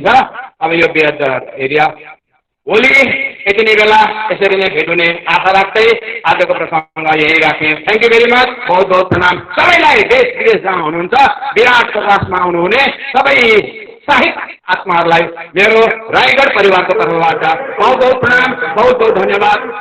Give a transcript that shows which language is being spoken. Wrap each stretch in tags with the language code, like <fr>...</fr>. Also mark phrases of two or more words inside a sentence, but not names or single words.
<ne>अब यो बेहद्द एरिया भोलि यति नै बेला यसरी नै भेट हुने आशा राख्दै आजको प्रसङ्ग यही राखेँ।</ne> <en>thank you very much.</en> <ne>बहुत बहुत प्रणाम सबैलाई, देश विदेश जहाँ हुनुहुन्छ विराट प्रकाशमा आउनुहुने सबै साहित्य आत्माहरूलाई मेरो रायगढ परिवारको तर्फबाट बहुत बहुत प्रणाम, बहुत बहुत धन्यवाद।</ne>